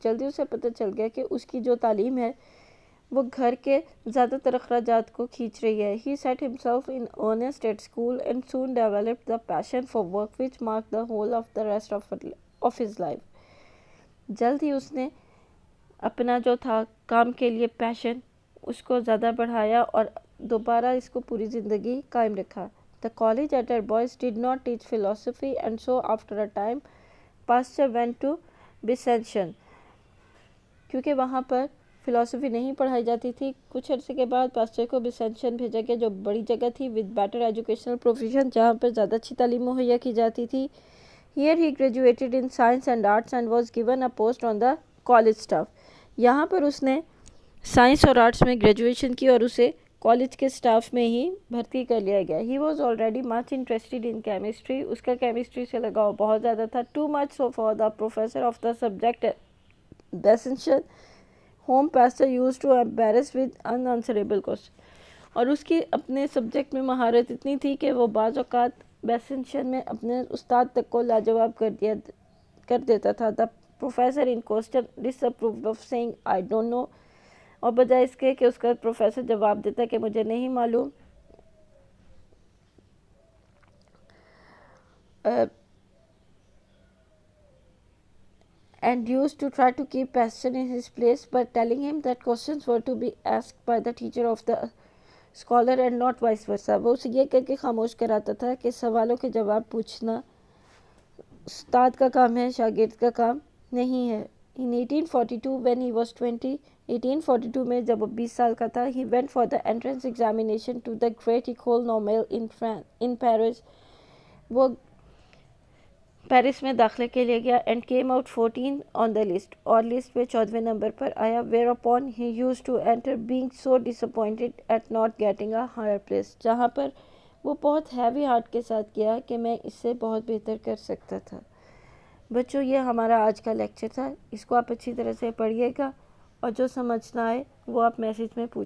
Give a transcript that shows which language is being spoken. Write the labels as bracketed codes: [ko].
[ur] جلدی اسے پتہ چل گیا کہ اس کی جو تعلیم ہے وہ گھر کے زیادہ تر اخراجات کو کھینچ رہی ہے. [en] He set himself in earnest at school and soon developed the passion for work which marked the whole of the rest of his life. [ur] جلد ہی اس نے اپنا جو تھا کام کے لیے پیشن اس کو زیادہ بڑھایا اور دوبارہ اس کو پوری زندگی قائم رکھا. [en] The college at Arbois did not teach philosophy and so after a time Pasteur went to Besançon. [ur] کیونکہ وہاں پر فلاسفی نہیں پڑھائی جاتی تھی، کچھ عرصے کے بعد پاسٹر کو بیسنشن بھیجا گیا، جو بڑی جگہ تھی [en] with better educational provision، [ur] جہاں پر زیادہ اچھی تعلیم مہیا کی جاتی تھی. [en] Here he graduated in science and arts and was given a post on the college staff. [ur] یہاں پر اس نے سائنس اور آرٹس میں گریجویشن کی اور اسے کالج کے سٹاف میں ہی بھرتی کر لیا گیا. [en] He was already much interested in chemistry. [ur] اس کا کیمسٹری سے لگاؤ بہت زیادہ تھا. [en] Too much so for the professor of the subject Besançon, whom pastor used to embarrass with unanswerable questions. [ur] اور اس کی اپنے سبجیکٹ میں مہارت اتنی تھی کہ وہ بعض اوقات بیسنشن میں اپنے استاد تک کو لاجواب کر دیتا تھا. [en] The professor in question disapproved of saying I don't know. [ur] اور بجائے اس کے کہ اس کا پروفیسر جواب دیتا کہ مجھے نہیں معلوم. [en] And used to try to keep Pasteur in his place by telling him that questions were to be asked by the teacher of the scholar and not vice versa. [ur] وہ اسے یہ کہہ کے خاموش کراتا تھا کہ سوالوں کے جواب پوچھنا استاد کا کام ہے، شاگرد کا کام نہیں ہے. [en] In 1842 when he was [ur] 1842 میں جب وہ 20 سال کا تھا, [en] he went for the entrance examination to the Great École Normale in Paris. [ur] وہ پیرس میں داخلے کے لیے گیا [en] and came out 14 on the list, [ur] اور لسٹ میں 14ویں نمبر پر آیا. [en] Whereupon he used to enter being so disappointed at not getting a higher place. [ur] جہاں پر وہ بہت ہیوی ہارٹ کے ساتھ کیا کہ میں اس سے بہت بہتر کر سکتا تھا. بچوں یہ ہمارا آج کا لیکچر تھا، اس کو آپ اچھی طرح سے پڑھیے گا اور جو سمجھنا آئے وہ آپ میسیج میں پوچھ